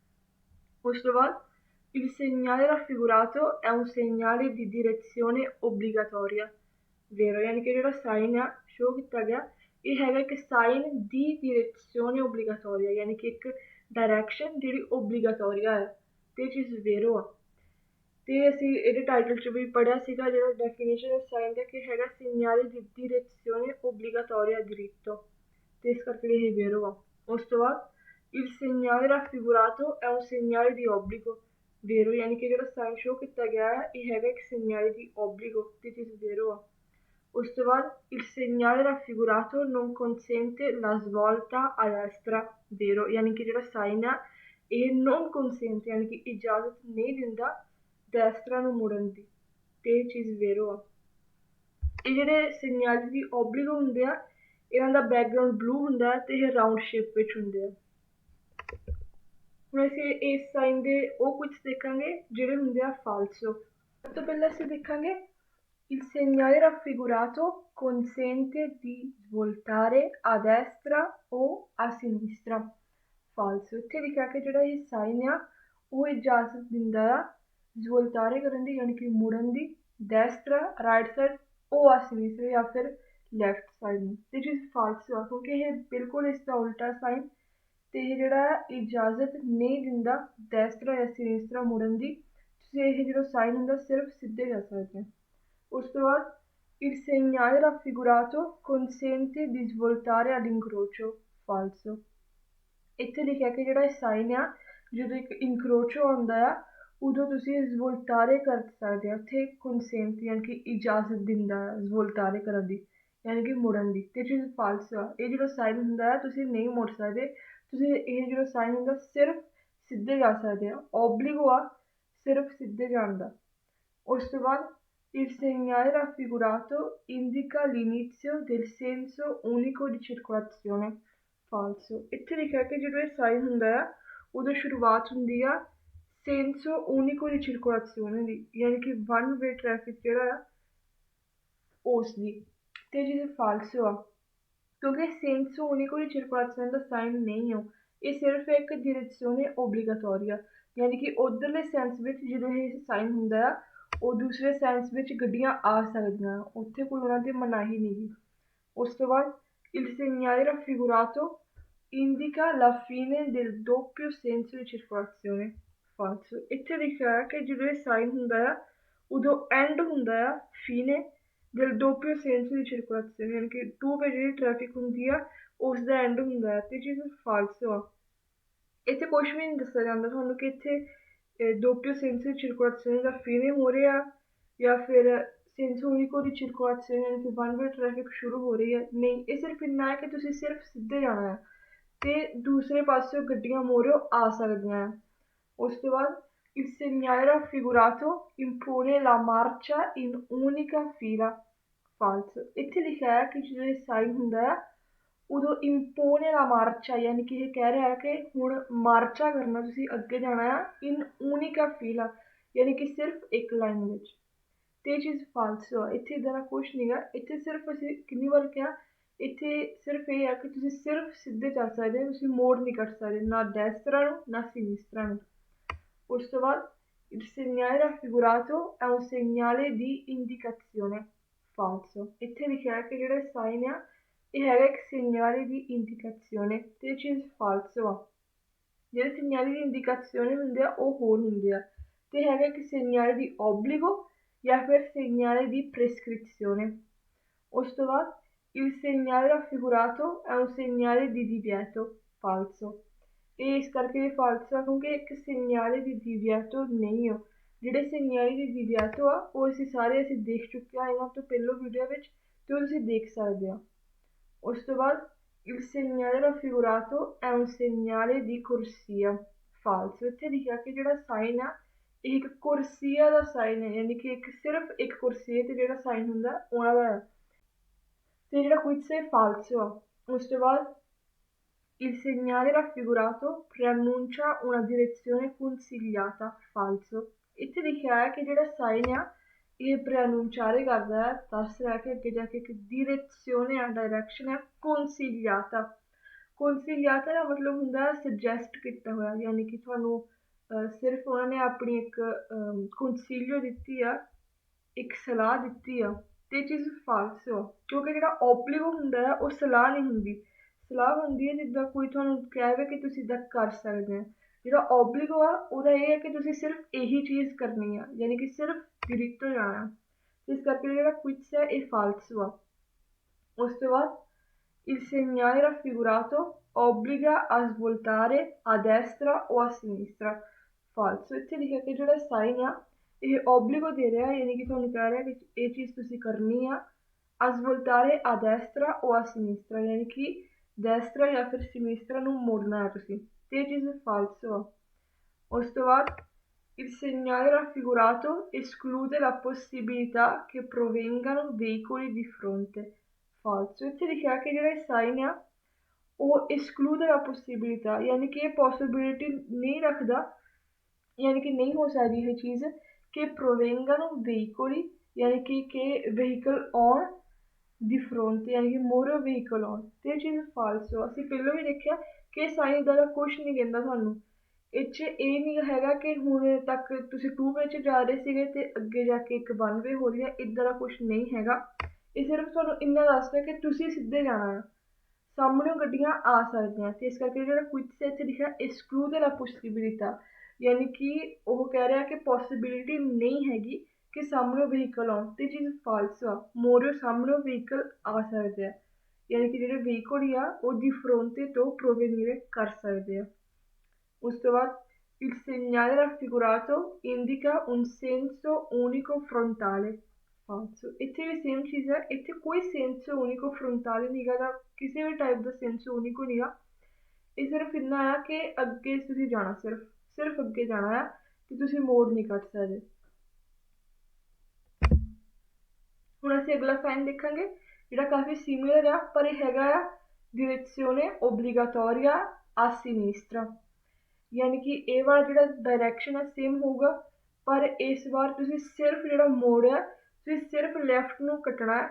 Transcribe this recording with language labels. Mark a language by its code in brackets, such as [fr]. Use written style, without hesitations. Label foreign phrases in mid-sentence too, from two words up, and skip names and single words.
[pa] ਉਸ ਤੋਂ ਬਾਅਦ [it] il segnale raffigurato è un segnale di direzione obbligatoria, vero, [pa] यानी कि ਜਿਹੜਾ ਸਾਈਨ ਆ ਸ਼ੋ ਕੀਤਾ ਗਿਆ ਇਹ ਹੈਗਾ ਇੱਕ ਸਾਈਨ ਦੀ [it] direzione obbligatoria, [pa] यानी कि ਇੱਕ ਡਾਇਰੈਕਸ਼ਨ ਜਿਹੜੀ obbligatoria ਹੈ, ਤੇ ਚੀਜ਼ vero ਆ। ਤੇ ਅਸੀਂ ਇਹਦੇ ਟਾਈਟਲ 'ਚ ਵੀ ਪੜ੍ਹਿਆ ਸੀਗਾ ਜਿਹੜਾ [en] definition of sign [pa] ਦਾ ਕਿ ਹੈਗਾ [it] segnale di direzione obbligatoria dritto, [pa] ਤੇ ਇਸ ਕਰਕੇ ਇਹ vero ਆ। ਉਸ ਤੋਂ ਬਾਅਦ [it] il segnale raffigurato è un segnale di obbligo, vero, [pa] यानी कि ਜਿਹੜਾ ਸਾਈਨ ਸ਼ੋ ਕੀਤਾ ਗਿਆ ਹੈ ਇਹ ਹੈਗਾ ਇੱਕ [it] segnale di obbligo, [pa] ਤੇ ਚੀਜ਼ vero ਆ। ਉਸ ਤੋਂ ਬਾਅਦ [it] il segnale raffigurato non consente la svolta a destra, vero, [pa] यानी कि ਜਿਹੜਾ ਸਾਈਨ ਆ ਇਹ [it] non consente [pa] यानी कि ਇਜਾਜ਼ਤ ਨਹੀਂ ਦਿੰਦਾ destra ਨੂੰ ਮੁੜਨ ਦੀ, ਤੇ ਇਹ ਚੀਜ਼ vero ਆ। ਇਹ ਜਿਹੜੇ [it] segnali di obbligo [pa] ਹੁੰਦੇ ਆ ਇਹਨਾਂ ਦਾ [en] background blue [pa] ਹੁੰਦਾ ਤੇ ਇਹ [en] round shape [pa] ਵਿੱਚ ਹੁੰਦੇ ਆ। ਹੁਣ ਅਸੀਂ ਇਸ ਸਾਈਨ ਦੇ ਉਹ ਕੁਝ ਦੇਖਾਂਗੇ ਜਿਹੜੇ ਹੁੰਦੇ ਆ falso। ਸਭ ਤੋਂ ਪਹਿਲਾਂ ਅਸੀਂ ਦੇਖਾਂਗੇ [it] il segnale raffigurato consente di svoltare a destra o a sinistra, falso। [pa] ਇੱਥੇ ਲਿਖਿਆ ਕਿ ਜਿਹੜਾ ਇਹ ਸਾਈਨ ਆ ਉਹ ਇਜਾਜ਼ਤ ਦਿੰਦਾ ਆ svoltare ਕਰਨ ਦੀ, यानी कि ਮੁੜਨ ਦੀ, destra [en] right side, [it] o a sinistra [pa] ਜਾਂ ਫਿਰ [en] left side [pa] ਨੂੰ, ਤੇ ਚੀਜ਼ falso ਆ ਕਿਉਂਕਿ ਇਹ ਬਿਲਕੁਲ ਇਸ ਦਾ ਉਲਟਾ ਸਾਈਨ ਤੇ ਇਹ ਜਿਹੜਾ ਇਜਾਜ਼ਤ ਨਹੀਂ ਦਿੰਦਾ destra ਜਾਂ sinistra ਮੁੜਨ ਦੀ। ਤੁਸੀਂ ਇਹ ਜਿਹੜਾ ਸਾਈਨ ਹੁੰਦਾ ਸਿਰਫ ਸਿੱਧੇ ਜਾ ਸਕਦੇ ਹੋ। ਉਸ ਤੋਂ ਬਾਅਦ [it] il segnale raffigurato consente di svoltare all'incrocio falso। [pa] ਇੱਥੇ ਲਿਖਿਆ ਕਿ ਜਿਹੜਾ ਇਹ ਸਾਈਨ ਆ ਜਦੋਂ ਇੱਕ ਇਨਕਰੋਚੋ ਆਉਂਦਾ ਆ ਉਦੋਂ ਤੁਸੀਂ ਸਵੋਲਟਾਰੇ ਕਰ ਸਕਦੇ ਹੋ। ਇੱਥੇ ਕੰਸੈਂਟ ਯਾਨੀ ਕਿ ਇਜਾਜ਼ਤ ਦਿੰਦਾ ਹੈ ਸਵੋਲਟਾਰੇ ਕਰਨ ਦੀ ਯਾਨੀ ਕਿ ਮੁੜਨ ਦੀ। ਤੇ ਚੀਜ਼ ਫਾਲਸ ਆ। ਇਹ ਜਿਹੜਾ ਸਾਈਨ ਹੁੰਦਾ ਹੈ ਤੁਸੀਂ ਨਹੀਂ ਮੁੜ ਸਕਦੇ। ਤੁਸੀਂ ਇਹ ਜਿਹੜਾ ਸਾਈਨ ਹੁੰਦਾ ਸਿਰਫ ਸਿੱਧੇ ਜਾ ਸਕਦੇ ਹੋ। ਓਬਲੀਗੋ ਆ ਸਿਰਫ ਸਿੱਧੇ ਜਾਣ ਦਾ। ਉਸ ਤੋਂ ਬਾਅਦ [it] il segnale raffigurato indica l'inizio del senso unico di circolazione falso। [pa] ਇੱਥੇ ਲਿਖਿਆ ਕਿ ਜਦੋਂ ਇਹ ਸਾਈਨ ਹੁੰਦਾ ਆ ਉਦੋਂ ਸ਼ੁਰੂਆਤ ਹੁੰਦੀ ਆ [it] senso unico di circolazione [pa] ਦੀ ਯਾਨੀ ਕਿ [en] one way traffic [pa] ਜਿਹੜਾ ਆ ਉਸ ਦੀ। ਤੇ ਜਿਹਦੇ ਫਾਲਸੋ ਆ ਕਿਉਂਕਿ [it] senso unico di circolazione [pa] ਦਾ ਸਾਈਨ ਨਹੀਂ ਹੋ। ਇਹ ਸਿਰਫ ਇੱਕ [it] direzione obbligatoria [pa] ਯਾਨੀ ਕਿ ਉਧਰਲੇ ਸੈਂਸ ਵਿੱਚ ਜਦੋਂ ਇਹ ਸਾਈਨ ਹੁੰਦਾ ਆ ਉਹ ਦੂਸਰੇ ਸੈਂਸ ਵਿੱਚ ਗੱਡੀਆਂ ਆ ਸਕਦੀਆਂ, ਉੱਥੇ ਕੋਈ ਉਹਨਾਂ ਦੀ ਮਨਾਹੀ ਨਹੀਂ ਗੀ। ਉਸ ਤੋਂ ਬਾਅਦ [it] il segnale raffigurato indica la fine del doppio senso di circolazione falso। [pa] ਇੱਥੇ ਲਿਖਿਆ ਹੈ ਕਿ ਜਦੋਂ ਇਹ ਸਾਈਨ ਹੁੰਦਾ ਆ ਉਦੋਂ ਐਂਡ ਹੁੰਦਾ ਆ [it] fine del doppio senso di circolazione [pa] ਯਾਨੀ ਕਿ [en] two way [pa] ਜਿਹੜੀ ਟ੍ਰੈਫਿਕ ਹੁੰਦੀ ਆ ਉਸ ਦਾ ਐਂਡ ਹੁੰਦਾ ਹੈ। ਤੇ ਚੀਜ਼ ਫਾਲਸੋ ਆ। ਇੱਥੇ ਕੁਛ ਵੀ ਨਹੀਂ ਦੱਸਿਆ ਜਾਂਦਾ ਤੁਹਾਨੂੰ ਕਿ ਇੱਥੇ [it] doppio senso di circolazione [pa] ਦਾ fine ਹੋ ਰਿਹਾ ਜਾਂ ਫਿਰ [it] senso unico di circolazione [pa] ਯਾਨੀ ਕਿ [en] one way traffic [pa] ਸ਼ੁਰੂ ਹੋ ਰਹੀ ਹੈ। ਨਹੀਂ, ਇਹ ਸਿਰਫ ਇੰਨਾ ਹੈ ਕਿ ਤੁਸੀਂ ਸਿਰਫ ਸਿੱਧੇ ਜਾਣਾ ਹੈ ਤੇ ਦੂਸਰੇ ਪਾਸਿਓਂ ਗੱਡੀਆਂ ਮੋਰਿਓ ਆ ਸਕਦੀਆਂ ਹੈ। ਉਸ ਤੋਂ ਬਾਅਦ [it] il segnale raffigurato impone la marcia in unica fila falso। [pa] ਇੱਥੇ ਲਿਖਿਆ ਹੈ ਕਿ ਜਦੋਂ ਇਹ ਸਾਈਨ ਹੁੰਦਾ ਹੈ ਉਦੋਂ [it] impone la marcia [pa] ਯਾਨੀ ਕਿ ਇਹ ਕਹਿ ਰਿਹਾ ਹੈ ਕਿ ਹੁਣ ਮਾਰਚਾ ਕਰਨਾ, ਤੁਸੀਂ ਅੱਗੇ ਜਾਣਾ ਆ [it] in unica fila [pa] ਯਾਨੀ ਕਿ ਸਿਰਫ ਇੱਕ ਲਾਈਨ ਵਿੱਚ। ਤੇ ਇਹ ਚੀਜ਼ ਫਾਲਸੋ ਆ। ਇੱਥੇ ਇੱਦਾਂ ਦਾ ਕੁਛ ਨਹੀਂ ਗਾ। ਇੱਥੇ ਸਿਰਫ ਅਸੀਂ ਕਿੰਨੀ ਵਾਰ ਕਿਹਾ ਇੱਥੇ ਸਿਰਫ ਇਹ ਹੈ ਕਿ ਤੁਸੀਂ ਸਿਰਫ ਸਿੱਧੇ ਜਾ ਸਕਦੇ ਹੋ, ਤੁਸੀਂ ਮੋੜ ਨਹੀਂ ਕੱਟ ਸਕਦੇ ਨਾ destra ਨੂੰ ਨਾ sinistra ਨੂੰ। ਉਸ ਤੋਂ ਬਾਅਦ [it] il segnale raffigurato è un segnale di indicazione falso। [pa] ਇੱਥੇ ਲਿਖਿਆ ਹੈ ਕਿ ਜਿਹੜਾ ਸਾਈਨ ਆ ਇਹ ਹੈਗਾ ਇੱਕ [it] segnale di indicazione [pa] ਤੇ ਇਹ ਚੀਜ਼ ਫਾਲਸੋ ਆ। ਜਿਹੜੇ [it] segnale di indicazione [pa] ਹੁੰਦੇ ਆ ਉਹ ਹੋਰ ਹੁੰਦੇ ਆ ਤੇ ਹੈਗਾ ਇੱਕ [it] segnale di obbligo [pa] ਜਾਂ ਫਿਰ [it] segnale di prescrizione। [pa] ਉਸ ਤੋਂ ਬਾਅਦ [it] il segnale raffigurato è un segnale di divieto falso। [pa] ਇਹ ਇਸ ਕਰਕੇ ਫਾਲਸੋ ਆ ਕਿਉਂਕਿ ਇੱਕ [it] segnale di divieto [pa] ਨਹੀਂ ਹੋ। ਜਿਹੜੇ [it] segnale di divieto [pa] ਆ ਉਹ ਅਸੀਂ ਦੇਖ ਚੁੱਕੇ ਹਾਂ ਇਹਨਾਂ ਤੋਂ ਪਹਿਲੋਂ ਵੀਡੀਓ ਵਿੱਚ ਤੇ ਉਹ ਤੁਸੀਂ ਦੇਖ ਸਕਦੇ ਹੋ। ਉਸ ਤੋਂ ਬਾਅਦ [it] il segnale raffigurato è un segnale di corsia falso। [pa] ਇੱਥੇ ਲਿਖਿਆ ਕਿ ਜਿਹੜਾ ਸਾਈਨ ਆ ਇਹ ਇੱਕ ਕੁਰਸੀਆ ਦਾ ਸਾਈਨ ਹੈ ਯਾਨੀ ਕਿ ਸਿਰਫ ਇੱਕ ਕੁਰਸੀ ਤੇ ਜਿਹੜਾ ਸਾਈਨ ਹੁੰਦਾ ਉਹਨਾਂ ਦਾ ਤੇ ਜਿਹੜਾ ਕੁਇਟਸ ਹੈ ਫਾਲਸੋ ਆ। ਉਸ ਤੋਂ ਬਾਅਦ [it] il segnale raffigurato preannuncia una direzione consigliata falso। [pa] ਇੱਥੇ ਲਿਖਿਆ ਹੈ ਕਿ ਜਿਹੜਾ ਸਾਈਨ ਆ ਇਹ preannunciare ਕਰਦਾ ਹੈ, ਦੱਸ ਰਿਹਾ ਕਿ ਅੱਗੇ ਜਾ ਕੇ ਇੱਕ direzione ਆ ਡਾਇਰੈਕਸ਼ਨ ਹੈ consigliata। consigliata ਦਾ ਮਤਲਬ ਹੁੰਦਾ ਹੈ ਸੁਜੈਸਟ ਕੀਤਾ ਹੋਇਆ ਯਾਨੀ ਕਿ ਤੁਹਾਨੂੰ ਸਿਰਫ ਉਹਨਾਂ ਨੇ ਆਪਣੀ ਇੱਕ consiglio ਦਿੱਤੀ ਆ, ਇੱਕ ਸਲਾਹ ਦਿੱਤੀ ਆ ਤੇ ਇਹ ਚੀਜ਼ ਫਾਲਸੋ ਆ ਕਿਉਂਕਿ ਜਿਹੜਾ ਓਬਲੀਗੋ ਹੁੰਦਾ ਆ ਉਹ ਸਲਾਹ ਨਹੀਂ ਹੁੰਦੀ। ਸਲਾਹ ਹੁੰਦੀ ਹੈ ਜਿੱਦਾਂ ਕੋਈ ਤੁਹਾਨੂੰ ਕਹੇ ਕਿ ਤੁਸੀਂ ਇੱਦਾਂ ਕਰ ਸਕਦੇ ਹੋ। ਜਿਹੜਾ ਓਬਲੀਗੋ ਆ ਉਹਦਾ ਇਹ ਹੈ ਕਿ ਤੁਸੀਂ ਸਿਰਫ ਇਹੀ ਚੀਜ਼ ਕਰਨੀ ਆ ਯਾਨੀ ਕਿ ਸਿਰਫ diritto ਜਾਣਾ। ਇਸ ਕਰਕੇ ਜਿਹੜਾ ਕੁਇਟਸ ਹੈ ਇਹ ਫਾਲਸੋ ਆ। ਉਸ ਤੋਂ ਬਾਅਦ [it] il segnale raffigurato obbliga a svoltare a destra o a sinistra falso। [pa] ਇੱਥੇ ਲਿਖਿਆ ਕਿ ਜਿਹੜਾ ਸਾਈਨ ਆ ਇਹ ਓਬਲੀਗੋ ਦੇ ਰਿਹਾ ਯਾਨੀ ਕਿ ਤੁਹਾਨੂੰ ਕਹਿ ਰਿਹਾ ਕਿ ਇਹ ਚੀਜ਼ ਤੁਸੀਂ ਕਰਨੀ ਆ [it] a svoltare a destra o a sinistra [pa] ਯਾਨੀ ਕਿ destra ਜਾਂ ਫਿਰ sinistra ਨੂੰ ਮੋੜਨਾ ਹੈ ਤੁਸੀਂ ਤੇ ਇਹ ਚੀਜ਼ ਫਾਲਸੋ ਆ। ਉਸ ਤੋਂ ਬਾਅਦ [it] il segnale raffigurato esclude la possibilità che provengano veicoli di fronte falso। [pa] ਇੱਥੇ ਲਿਖਿਆ ਕਿ ਜਿਹੜਾ ਸਾਈਨ ਆ ਉਹ [it] esclude la possibilità [pa] ਯਾਨੀ ਕਿ ਇਹ ਪੋਸੀਬਿਲਿਟੀ ਨਹੀਂ ਰੱਖਦਾ ਯਾਨੀ ਕਿ ਨਹੀਂ ਹੋ ਸਕਦੀ ਇਹ ਚੀਜ਼ ਕਿ [it] provengano veicoli [pa] ਯਾਨੀ ਕਿ ਵਹੀਕਲ ਆਉਣ ਦੀ ਫਰੰਟ ਯਾਨੀ ਕਿ ਮੋਰੋ ਵਹੀਕਲ ਆਉਣ ਤੇ ਇਹ ਚੀਜ਼ ਫਾਲਸੋ। ਅਸੀਂ ਪਹਿਲਾਂ ਵੀ ਦੇਖਿਆ ਕਿ ਸਾਈਨ ਦਾ ਕੁਛ ਨਹੀਂ ਕਹਿੰਦਾ ਤੁਹਾਨੂੰ। ਇਹ 'ਚ ਇਹ ਨਹੀਂ ਹੈਗਾ ਕਿ ਹੁਣ ਤੱਕ ਤੁਸੀਂ [en] two way [pa] 'ਚ ਜਾ ਰਹੇ ਸੀਗੇ ਤੇ ਅੱਗੇ ਜਾ ਕੇ ਇੱਕ [en] one way [pa] ਹੋ ਰਹੀ ਹੈ, ਇੱਦਾਂ ਦਾ ਕੁਛ ਨਹੀਂ ਹੈਗਾ। ਇਹ ਸਿਰਫ ਤੁਹਾਨੂੰ ਇੰਨਾ ਦੱਸਦਾ ਕਿ ਤੁਸੀਂ ਸਿੱਧੇ ਜਾਣਾ ਆ, ਸਾਹਮਣੇ ਗੱਡੀਆਂ ਆ ਸਕਦੀਆਂ ਤੇ ਇਸ ਕਰਕੇ ਜਿਹੜਾ ਕੁਇਟ ਇੱਥੇ ਲਿਖਿਆ [it] esclude la possibilità, [pa] ਯਾਨੀ ਕਿ ਉਹ ਕਹਿ ਰਿਹਾ ਕਿ ਪੋਸੀਬਿਲਿਟੀ ਨਹੀਂ ਹੈਗੀ ਕਿ ਸਾਹਮਣੇ ਵਹੀਕਲ ਆਉਣ, ਤੇ ਚੀਜ਼ ਫਾਲਸ ਆ। ਮੋਰੇ ਸਾਹਮਣੇ ਵਹੀਕਲ ਆ ਸਕਦੇ ਆ, ਯਾਨੀ ਕਿ ਜਿਹੜੇ ਵਹੀਕਲ ਆ ਉਹ [it] di fronte [pa] ਤੋਂ provenire ਕਰ ਸਕਦੇ ਆ। ਉਸ ਤੋਂ ਬਾਅਦ [it] il segnale raffigurato indica un senso unico frontale, falso। [pa] ਇੱਥੇ ਵੀ ਸੇਮ ਚੀਜ਼ ਹੈ, ਇੱਥੇ ਕੋਈ [it] senso unico frontale [pa] ਨਹੀਂ ਗਾ, ਕਿਸੇ ਵੀ ਟਾਈਪ ਦਾ [it] senso unico [pa] ਨਹੀਂ ਗਾ। ਇਹ ਸਿਰਫ ਇੰਨਾ ਆ ਕਿ ਅੱਗੇ ਤੁਸੀਂ ਜਾਣਾ, ਸਿਰਫ ਅੱਗੇ ਜਾਣਾ ਆ ਤੇ ਤੁਸੀਂ ਮੋੜ ਨਹੀਂ ਕੱਟ ਸਕਦੇ। ਹੁਣ ਅਸੀਂ ਅਗਲਾ ਸਾਈਨ ਦੇਖਾਂਗੇ ਜਿਹੜਾ ਕਾਫੀ ਸਿਮਿਲਰ ਆ, ਪਰ ਇਹ ਹੈਗਾ ਆ [it] direzione obbligatoria a sinistra, [pa] ਯਾਨੀ ਕਿ ਇਹ ਵਾਲਾ ਜਿਹੜਾ ਡਾਇਰੈਕਸ਼ਨ ਆ ਸੇਮ ਹੋਊਗਾ, ਪਰ ਇਸ ਵਾਰ ਤੁਸੀਂ ਸਿਰਫ ਜਿਹੜਾ ਮੋੜ ਆ ਤੁਸੀਂ ਸਿਰਫ ਲੈਫਟ ਨੂੰ ਕੱਟਣਾ ਹੈ।